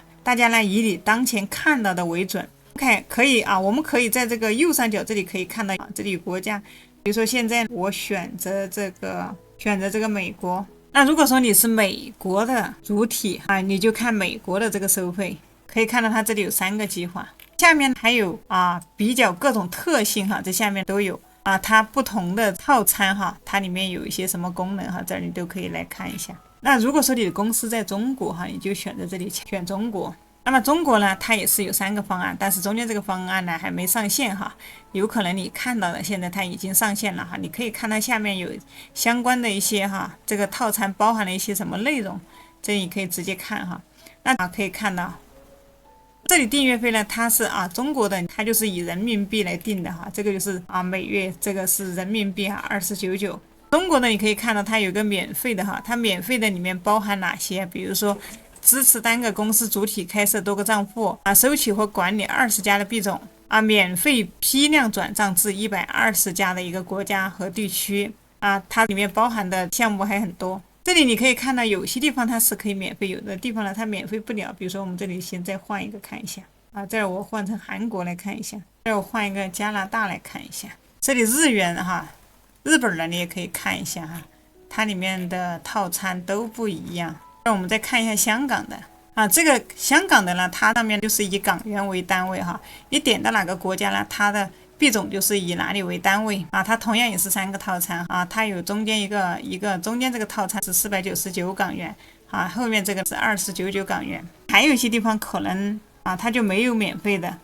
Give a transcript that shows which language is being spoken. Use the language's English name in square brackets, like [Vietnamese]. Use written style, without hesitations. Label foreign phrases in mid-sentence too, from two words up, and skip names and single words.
[Chinese] 大家呢以你當前看到的為準。OK， 可以啊，我們可以在這個右上角這裡可以看到啊，這裡有國家，比如說現在我選擇這個美國。那如果說你是美國的主體啊，你就看美國的這個收費，可以看到它這裡有3個計劃，下面還有比較各種特性哈，這下面都有。它不同的套餐哈，它裡面有一些什麼功能哈，這兒你都可以來看一下。那如果說你的公司在中國哈，你就選擇這裡選中國。那麼中國呢，它也是有3個方案，但是中間這個方案呢還沒上線哈，有可能你看到的現在它已經上線了哈，你可以看到下面有相關的一些哈，這個套餐包含了一些什麼內容，這你可以直接看哈。那可以看到。這裡訂閱費呢，它是中國的，它就是以人民幣來定的哈，這個就是每月這個是人民幣24.99。中國的你可以看到它有個免費的哈，它免費的裡面包含哪些？比如說支持單個公司主體開設多個賬戶收取和管理20家的幣種免費批量轉賬至120家的一個國家和地區它裡面包含的項目還很多。這裡你可以看到有些地方它是可以免費，有的地方呢它免費不了。比如說我們這裡先再換一個看一下這兒我換成韓國來看一下，這兒我換一個加拿大來看一下。這裡日元哈，日本的你也可以看一下哈，它裡面的套餐都不一樣。那我們再看一下香港的這個香港的呢，它上面就是以港元為單位哈，你點到哪個國家呢，它的幣種就是以哪裡為單位它同樣也是3個套餐它有中間一個中間這個套餐是499港元後面這個是24.99港元。還有一些地方可能它就沒有免費的。